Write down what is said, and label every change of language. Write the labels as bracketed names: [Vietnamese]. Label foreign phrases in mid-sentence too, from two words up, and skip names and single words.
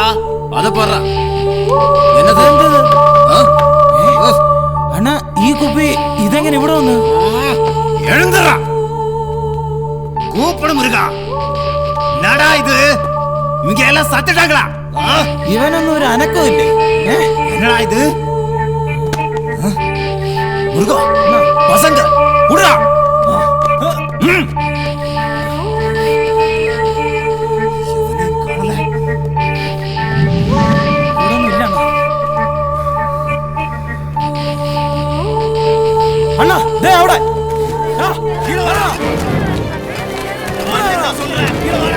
[Tamil] அத பாரு. [Malayalam] അണ്ണാ ഈ കുപ്പി ഇതെങ്ങനെ ഇവിടെ വന്നു? [Tamil] எழுந்துடா. கூப்பிடு முருகா. என்னடா இது? இவங்க எல்லாம் சத்துட்டாங்களா? [Malayalam] ഇവനൊന്നും ഒരു അനക്കമില്ലേ? [Tamil] என்னடா இது? முருகா பசங்க குடுடா. [Malayalam] അണ്ണാ ദേ അവിടെ. [Tamil] கீழ வாடா. நான் சொல்றேன் கீழ வாடா.